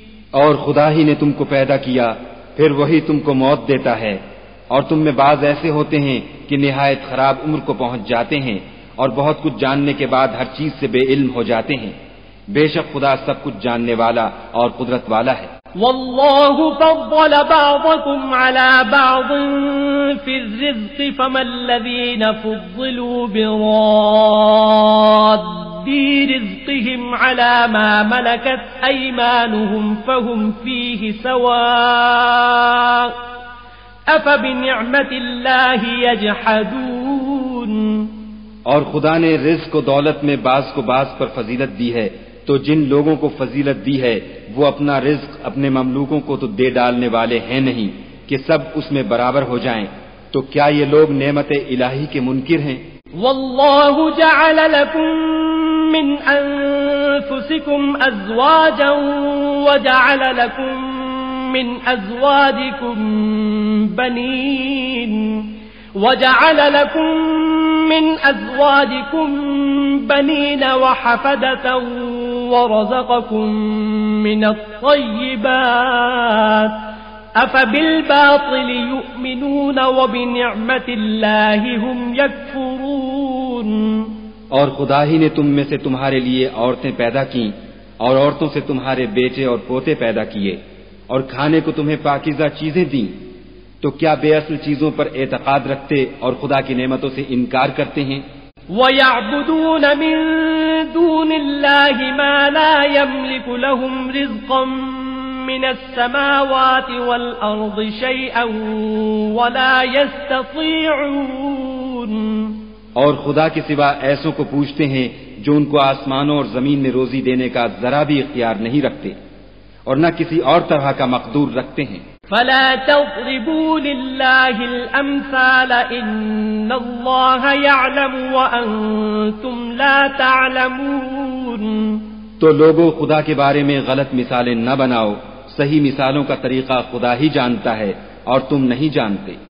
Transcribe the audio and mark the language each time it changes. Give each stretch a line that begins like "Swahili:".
Urdu: اور خدا ہی نے تم کو پیدا کیا، پھر وہی تم کو موت دیتا ہے اور تم میں بعض ایسے ہوتے ہیں کہ نہایت خراب عمر کو پہنچ جاتے ہیں اور بہت کچھ جاننے کے بعد ہر چیز سے بے علم ہو جاتے ہیں. بے شک خدا سب کچھ جاننے والا اور قدرت والا ہے.
Arabic: والله فضل بعضكم على بعض في الرزق فما الذين فضلوا براد رزقهم على ما ملكت أيمانهم فهم فيه سواء أفبنعمة الله يجحدون.
Urdu: اور خدا نے رزق و دولت میں بعض کو بعض پر فضیلت دی ہے تو جن لوگوں کو فضیلت دی ہے وہ اپنا رزق اپنے مملوکوں کو تو دے ڈالنے والے ہیں نہیں کہ سب اس میں برابر ہو جائیں. تو کیا یہ لوگ نعمت الہی کے منکر ہیں؟
Arabic: والله جعل لكم من أنفسكم أزواجا وجعل لكم من أزواجكم بنين وحفدة ورزقكم من الطيبات أفبالباطل يؤمنون وبنعمة الله هم يكفرون.
Urdu: اور خدا ہی نے تم میں سے تمہارے لیے عورتیں پیدا کیں اور عورتوں سے تمہارے بیٹے اور پوتے پیدا کیے اور کھانے کو تمہیں پاکیزہ چیزیں دیں. تو کیا بے اصل چیزوں پر اعتقاد رکھتے اور خدا کی نعمتوں سے انکار کرتے ہیں؟
Arabic: وَيَعْبُدُونَ مِن دُونِ اللَّهِ مَا لَا يَمْلِكُ لَهُمْ رِزْقًا مِّنَ السَّمَاوَاتِ وَالْأَرْضِ شَيْئًا وَلَا يَسْتَطِيعُونَ.
Urdu: اور خدا کے سوا ایسوں کو پوچھتے ہیں جو ان کو آسمانوں اور زمین میں روزی دینے کا ذرا بھی اختیار نہیں رکھتے اور نہ کسی اور طرح کا مقدور رکھتے ہیں.
Arabic: فلا تضربوا لله الأمثال إن الله يعلم وأنتم لا تعلمون.
Urdu: تو لوگوں خدا کے بارے میں غلط مثالیں نہ بناؤ، صحیح مثالوں کا طریقہ خدا ہی جانتا ہے اور تم نہیں جانتے.